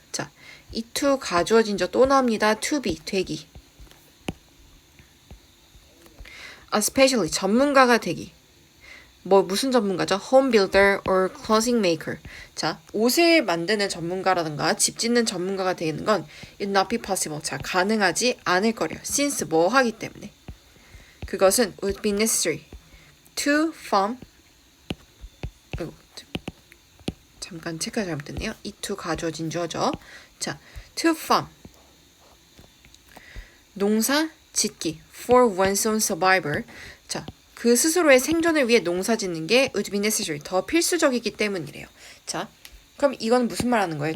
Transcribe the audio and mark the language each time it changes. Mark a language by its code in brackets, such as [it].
[ko] 자, 이 to 가주어진 저 또 나옵니다. to be 되기. especially 전문가가 되기. 뭐 무슨 전문가죠? [en] home builder or clothing maker. [ko] 자, 옷을 만드는 전문가라든가 집 짓는 전문가가 되는 건 [en] it not be possible. [ko] 자, 가능하지 않을 거래요. since 뭐 하기 때문에. [en] 그것은 would be necessary to farm. [ko] 잠깐 체크가 잘못됐네요. 이 to 가주어진 주어죠. [en] 자, to farm. [ko] 농사 짓기. [en] for one's own survival. [ko] 자, 그 스스로의 생존을 위해 농사 짓는 게 [en] would be necessary. [ko] 더 필수적이기 때문이래요. 자, 그럼 이건 무슨 말 하는 거예요?